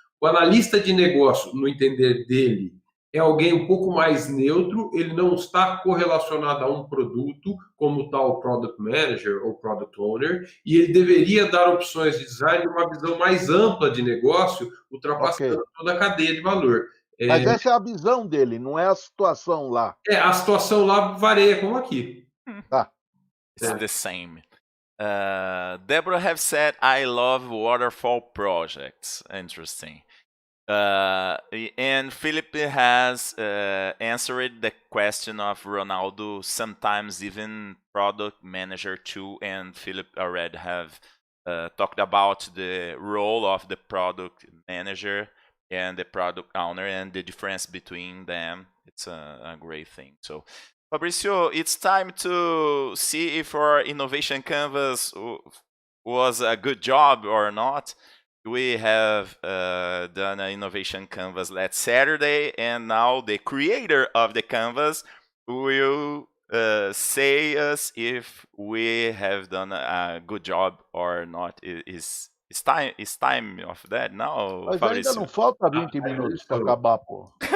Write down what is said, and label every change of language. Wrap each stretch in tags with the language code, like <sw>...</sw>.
<pt>O analista de negócio, no entender dele, é alguém um pouco mais neutro, ele não está correlacionado a um produto, como tal Product Manager ou Product Owner, e ele deveria dar opções de design uma visão mais ampla de negócio, ultrapassando toda a cadeia de valor. Mas essa é a visão dele, não é a situação lá. A situação lá varia, como aqui. Tá.</pt> <en>It's the same. Deborah have said, I love waterfall projects. Interesting. And Philip has answered the question of Ronaldo, sometimes even product manager too, and Philip already have talked about the role of the product manager and the product owner and the difference between them. It's a great thing. So, Fabricio, it's time to see if our innovation canvas was a good job or not. We have done an innovation canvas last Saturday, and now the creator of the canvas will say us if we have done a good job or not. It's time of that now.</en> <pt>Mas ainda não falta 20 minutos para acabar, pô.</pt>